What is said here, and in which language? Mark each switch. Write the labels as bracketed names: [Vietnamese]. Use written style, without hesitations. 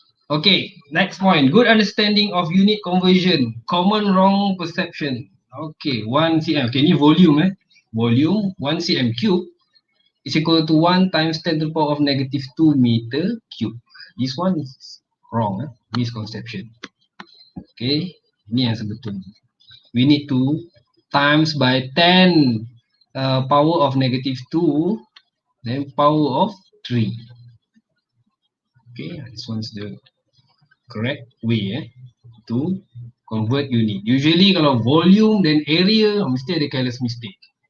[English] Okay, next point. Good understanding of unit conversion. Common wrong perception. Okay, 1 cm. Okay, [Malay] ni [English] volume. Volume 1 cm cube is equal to 1 times 10 to the power of negative 2 meter cube. This one is wrong. Misconception. [Malay] Okay, ni yang sebetulnya. [English] We need to times by 10 power of negative 2, then power of 3. Okay, this one's the correct way to convert unit. Usually [Malay] kalau [English] volume [Malay] dan [English] area [Malay] mesti ada [English] careless mistake.